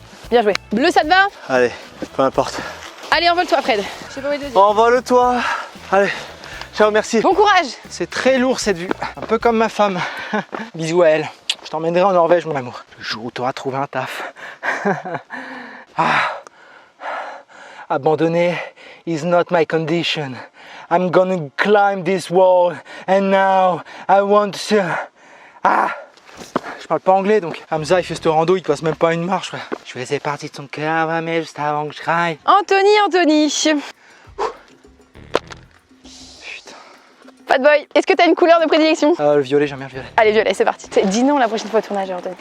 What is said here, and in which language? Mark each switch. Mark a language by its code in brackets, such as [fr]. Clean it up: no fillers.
[fr] Bien joué. Bleu, ça te va? Allez, peu importe. Allez, envole-toi Fred. Je sais pas où est le deuxième. Envole-toi. Allez, ciao, merci. Bon courage. C'est très lourd cette vue. Un peu comme ma femme. Bisous à elle. Je t'emmènerai en Norvège, mon amour. Le jour où tu auras trouvé un taf. [en] Abandonner is not my condition. I'm gonna climb this wall and now I want to... [fr] Je parle pas anglais donc Hamza il fait ce rando, il passe même pas une marche. Frère. Je faisais partie de son cœur, mais juste avant que je craille. Anthony. Putain. Fat boy, est-ce que t'as une couleur de prédilection? Le violet, j'aime bien le violet. Allez, violet, c'est parti. Dis non la prochaine fois au tournage, Anthony.